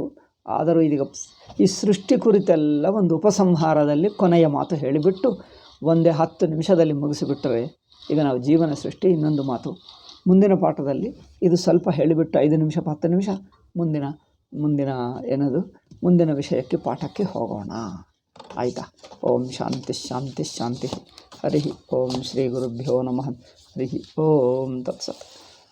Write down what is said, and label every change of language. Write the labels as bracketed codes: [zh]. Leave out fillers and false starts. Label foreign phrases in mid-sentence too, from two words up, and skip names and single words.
[kn] ಆದರೂ ಇದೀಗ ಈ ಸೃಷ್ಟಿ ಕುರಿತೆಲ್ಲ ಒಂದು ಉಪಸಂಹಾರದಲ್ಲಿ ಕೊನೆಯ ಮಾತು ಹೇಳಿಬಿಟ್ಟು 10 ನಿಮಿಷದಲ್ಲಿ ಮುಗಿಸಿಬಿಟ್ಟರೆ ಈಗ ನಾವು ಜೀವನ ಸೃಷ್ಟಿ ಇನ್ನೊಂದು ಮಾತು. ಮುಂದಿನ ಪಾಠದಲ್ಲಿ ಇದು ಸ್ವಲ್ಪ ಹೇಳಿಬಿಟ್ಟು 5 ನಿಮಿಷ 10 ನಿಮಿಷ ಮುಂದಿನ ವಿಷಯಕ್ಕೆ ಪಾಠಕ್ಕೆ ಹೋಗೋಣ. ಆಯಿತಾ? [sa] ಓಂ ಶಾಂತಿ ಶಾಂತಿ ಶಾಂತಿ. ಹರಿ ಓಂ ಶ್ರೀ ಗುರುಭ್ಯೋ ನಮಃ. ಹರಿ ಓಂ ತತ್ಸತ್.